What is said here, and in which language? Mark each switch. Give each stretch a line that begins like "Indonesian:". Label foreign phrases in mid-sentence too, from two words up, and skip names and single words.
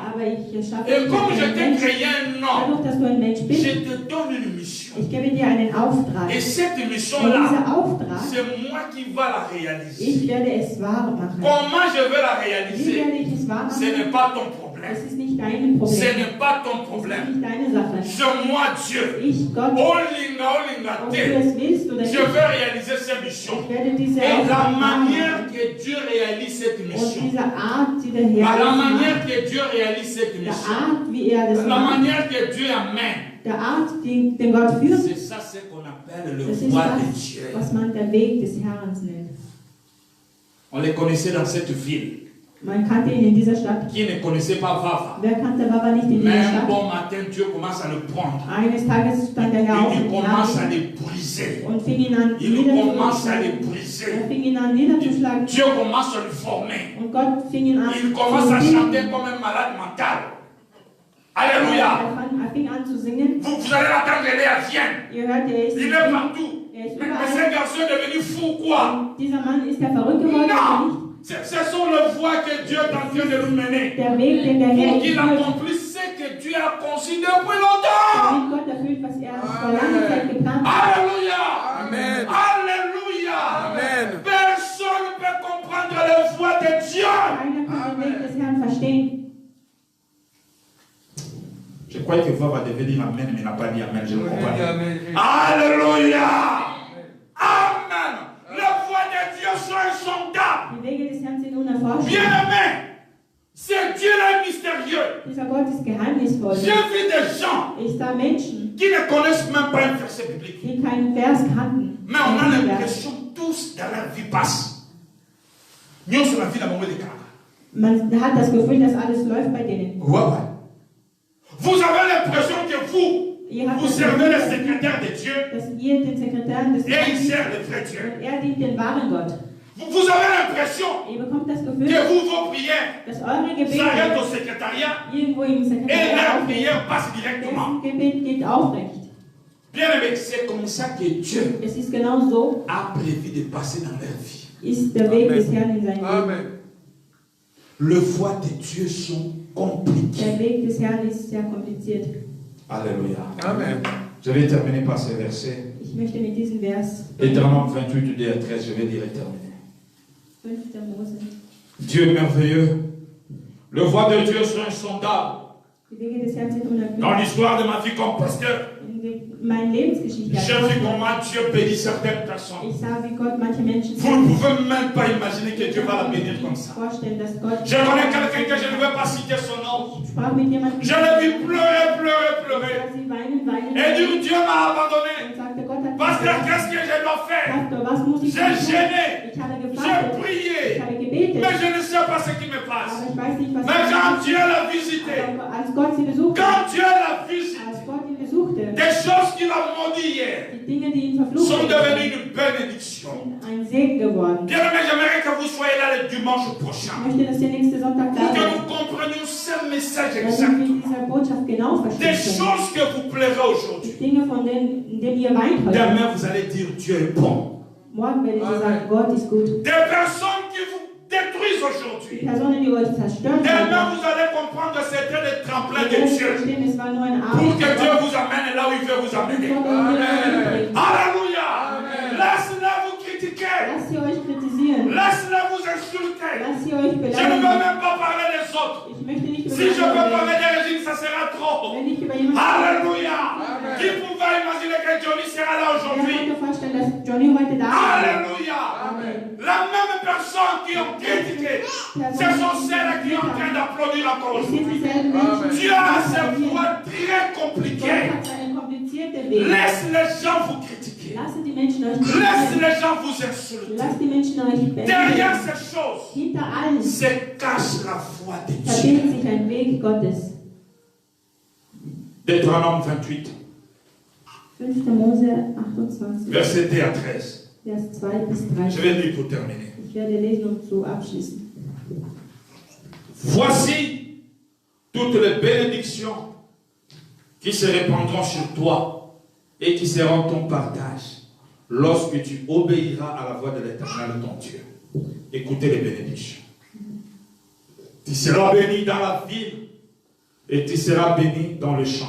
German: Aber ich erschaffe
French: Et
German: dich
French: comme
German: als
French: je
German: einen
French: t'ai
German: Mensch.
French: créé un homme,
German: Dadurch, dass du ein Mensch bist,
French: je te donne une mission.
German: ich gebe dir einen Auftrag.
French: Et cette
German: Und
French: mission-là,
German: dieser Auftrag,
French: c'est moi qui va la réaliser.
German: ich werde es wahr machen.
French: Comment je vais la
German: Wie
French: réaliser?
German: werde ich es wahr
French: Ce
German: machen?
French: n'est pas ton problème.
German: Es ist nicht dein
French: Ce
German: Problem.
French: n'est pas ton
German: Es ist
French: problème.
German: nicht deine Sache.
French: C'est moi Dieu.
German: Ich, Gott, Olinga ob du te. es willst oder
French: Je
German: nicht,
French: vais réaliser cette mission.
German: ich werde diese
French: Et la
German: Auftrag wahr
French: manière
German: machen.
French: que Dieu réalise cette
German: Und
French: mission,
German: diese Art, die der Herr
French: la
German: macht,
French: manière que Dieu réalise cette
German: der
French: mission,
German: Art, wie er das
French: la
German: macht,
French: manière que Dieu amène,
German: der Art, den Gott führt,
French: c'est ça ce qu'on appelle le
German: das ist
French: voie de
German: das,
French: Dieu.
German: was man der Weg des Herrn nennt.
French: On les connaissait dans cette ville.
German: Man kannte ihn in dieser Stadt.
French: Qui ne connaissait pas Vava?
German: Wer kannte Baba nicht in dieser
French: Mais un
German: Stadt?
French: bon matin, Dieu commence à le prendre.
German: Eines Tages stand der Herr auf
French: Il
German: mit
French: commence à
German: Namen
French: les briser.
German: und fing ihn an
French: Il commence à les
German: niederzuschlagen.
French: briser.
German: Er fing ihn an niederzuschlagen
French: Dieu commence à le former.
German: und Gott fing ihn an
French: Il commence à
German: zu
French: chanter
German: singen.
French: comme un malade mental. Alléluia.
German: Er fing an zu singen.
French: Vous allez l'entendre, il est à Vienne.
German: Ihr hört, er ist,
French: Il est partout.
German: er ist
French: Mais
German: überall.
French: ce garçon est devenu fou, quoi?
German: Dieser Mann ist der verrückt geworden oder
French: Non.
German: nicht?
French: Ce sont les voies que Dieu est en train de nous mener.
German: Der Weg, den der Herr
French: Pour qu'il
German: führt,
French: accomplisse ce que Dieu a conçu depuis longtemps.
German: damit Gott erfüllt, was er vor langer Zeit geplant hat.
French: Alléluia.
German: Amen.
French: Alléluia.
German: Amen.
French: Personne ne peut comprendre les voies de Dieu.
German: Keiner kann den Weg des Herrn verstehen.
French: Je croyais que Vava devait dire Amen, mais il n'a pas dit Amen. Je ne comprends pas. Amen. Alléluia. Amen. Les voies de Dieu sont insondables.
German: Die Wege des Herrn sind unerforscht.
French: Bien-aimé, c'est Dieu là mystérieux.
German: Dieser Gott ist geheimnisvoll.
French: J'ai vu des gens
German: Ich sah Menschen,
French: qui ne connaissent même pas un verset biblique.
German: die keinen Vers kannten.
French: Mais on a
German: Keinen Vers.
French: l'impression tous dans leur vie passe. Nous sommes la vie dans le moment de Canada.
German: Man hat das Gefühl, dass alles läuft bei denen.
French: Ouais, ouais. Vous avez l'impression que
German: Ihr habt
French: vous
German: das
French: servez le
German: Gefühl,
French: secrétaire de Dieu
German: dass ihr den Sekretären des
French: et il
German: Herrn
French: sert le vrai Dieu.
German: und er dient den wahren Gott.
French: Vous avez l'impression
German: Ihr bekommt das
French: que
German: Gefühl,
French: vos prières
German: dass eure
French: s'arrêtent au
German: Gebete
French: secrétariat
German: irgendwo im
French: et
German: Sekretariat
French: leur
German: aufhören.
French: prière passe directement.
German: Dessen Gebet geht aufrecht.
French: Bien aimé, c'est comme ça que Dieu
German: Es ist genau so,
French: a prévu de passer dans leur vie.
German: ist der Weg des Herrn in seinem Leben.
French: Amen. Les voies de Dieu sont compliquées.
German: Der Weg des Herrn ist sehr kompliziert.
French: Alléluia.
German: Amen.
French: Je vais terminer par ce verset.
German: Ich möchte mit diesem Vers
French: Deutéronome 28, 2 à 13, je vais dire et terminer.
German: 5. Mose.
French: Dieu est merveilleux. Les voies de Dieu sont insondables.
German: Die Wege des Herrn sind
French: Dans
German: unergründlich.
French: l'histoire de ma vie comme pasteur,
German: In meine Lebensgeschichte als
French: j'ai vu
German: Pastor.
French: comment Dieu bénit certaines personnes.
German: Ich sah, wie Gott manche Menschen
French: Vous ne pouvez même pas imaginer que Dieu va la bénir comme ça.
German: vorstellen, dass Gott.
French: Je connais quelqu'un que je ne vais pas citer son nom.
German: Ich sprach mit jemandem,
French: Je l'ai vu pleurer, pleurer, pleurer.
German: sie weinen
French: Et dire Dieu m'a abandonné.
German: und sagte, Gott hat
French: Pasteur,
German: mich
French: qu'est-ce que je dois faire?
German: Pastor, was muss ich
French: J'ai
German: tun?
French: gêné.
German: Ich habe
French: J'ai
German: gefragt, ich
French: prié.
German: habe gebetet,
French: Mais je ne sais pas ce qui me passe.
German: aber ich weiß nicht, was
French: Mais quand Dieu l'a visité,
German: Aber als Gott sie besuchte,
French: quand Dieu l'a visité,
German: als Gott ihn besuchte,
French: des choses qu'il a maudit hier
German: die Dinge, die ihn
French: sont
German: verflucht
French: devenues une bénédiction.
German: sind ein Segen geworden.
French: Bien aimé, j'aimerais que vous soyez là le dimanche
German: Ich
French: prochain.
German: möchte, dass ihr nächste Sonntag da
French: Pour que
German: seid,
French: nous comprenions ce message
German: damit wir
French: exactement.
German: diese Botschaft genau
French: Des
German: verstehen können.
French: choses que vous plairez aujourd'hui.
German: Die Dinge, von denen, in denen ihr weint heute.
French: Demain, vous allez dire Dieu est bon.
German: Morgen werdet ihr
French: Amen.
German: sagen, Gott ist gut.
French: Des personnes qui vous détruisent
German: die
French: aujourd'hui.
German: Personen, die euch zerstört
French: Et
German: haben,
French: même vous allez comprendre que c'était le tremplin
German: ihr
French: de
German: werdet
French: Dieu.
German: verstehen, es war nur ein
French: Pour
German: Abend.
French: que Dieu vous amène là où il veut vous amener. Alléluia. Laisse-le vous critiquer.
German: Lasst ihr euch kritisieren.
French: Laisse-le vous insulter.
German: Lasst ihr euch
French: Je ne veux
German: beleidigen.
French: même pas parler des autres.
German: Ich möchte nicht über
French: Si je peux
German: andere
French: parler
German: reden.
French: des régimes, ça sera trop.
German: Wenn ich über jemanden
French: Alléluia. Qui pouvait imaginer que Johnny sera là
German: wer
French: aujourd'hui?
German: konnte vorstellen, dass Johnny heute da ist?
French: Alléluia. La même personne qui ont critiqué, ce sont celles qui sont en train d'applaudir encore
German: Es sind
French: aujourd'hui.
German: dieselben Menschen,
French: Dieu a ses
German: die
French: voies très
German: Gott
French: compliquées.
German: hat seinen komplizierten Weg.
French: Laisse les gens vous critiquer.
German: Lasst die Menschen euch
French: Laisse
German: kritisieren.
French: les gens vous insulter.
German: Lasst die Menschen euch
French: Derrière
German: beleidigen.
French: ces choses
German: Hinter allem
French: se cache la foi de Dieu.
German: verbirgt sich ein Weg Gottes.
French: Deutéronome 28,
German: 5. Mose 28,
French: verset 2 à 13.
German: Vers 2 bis
French: Je
German: 13.
French: vais lire pour terminer.
German: Ich werde lesen, um zu abschließen.
French: Voici toutes les bénédictions qui se répandront sur toi et qui seront ton partage lorsque tu obéiras à la voix de l'Éternel ton Dieu. Écoutez les bénédictions. Tu seras béni dans la ville et tu seras béni dans le champ.